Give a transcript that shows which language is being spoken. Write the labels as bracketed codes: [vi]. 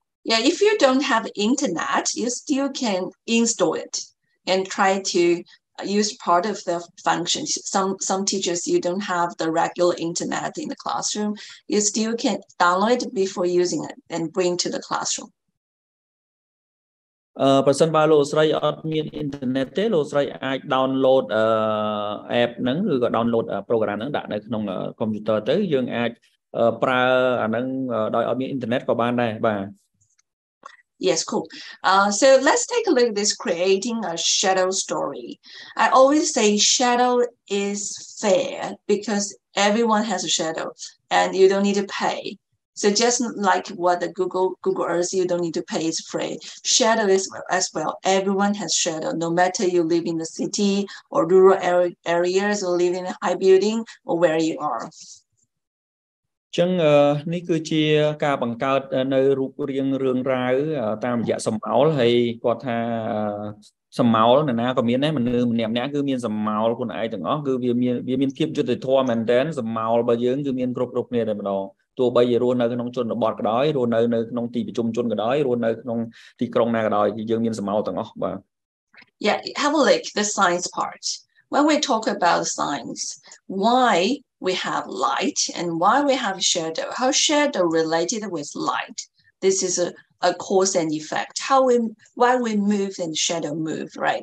[en] Yeah, if you don't have internet, you still can install it and try to use part of the functions. Some teachers, you don't have the regular internet in the classroom. You still can download it before using it and bring to the classroom. [km] ប្រសិនបើលោកស្រីអត់មានអ៊ីនធឺណិតទេលោកស្រីអាច download app ហ្នឹងឬក៏ download program ហ្នឹងដាក់នៅក្នុង computer ទៅយើងអាចប្រើអាហ្នឹងដោយអត់មានអ៊ីនធឺណិតក៏បានដែរបាទ [en] Yes, cool. So let's take a look at this creating a shadow story. I always say shadow is fair because everyone has a shadow and you don't need to pay. So just like what the Google Earth, you don't need to pay, it's free. Shadow is as well. Everyone has shadow, no matter you live in the city or rural areas or live in a high building or where you are. [km] ចឹងនេះគឺជាការបង្កើតនៅរូបរាងរឿងរ៉ាវតាមរយៈសម្ោលហើយគាត់ថាសម្ោលនរណាក៏មានដែរមនុស្សម្នាក់ៗគឺមានសម្ោលខ្លួនឯងទាំងអស់គឺវាមានភាពយុត្តិធម៌មែនទែនសម្ោលរបស់យើងគឺមានគ្រប់គ្នាតែម្ដងទោះបីជារស់នៅក្នុងជនបទក៏ដោយរស់នៅក្នុងទីប្រជុំជនក៏ដោយរស់នៅក្នុងទីក្រុងណាក៏ដោយយើងមានសម្ោលទាំងអស់បាទ [en] Yeah, have a look the science part. When we talk about science, why we have light and why we have shadow, how shadow related with light. This is a cause and effect. Why we move and shadow move, right?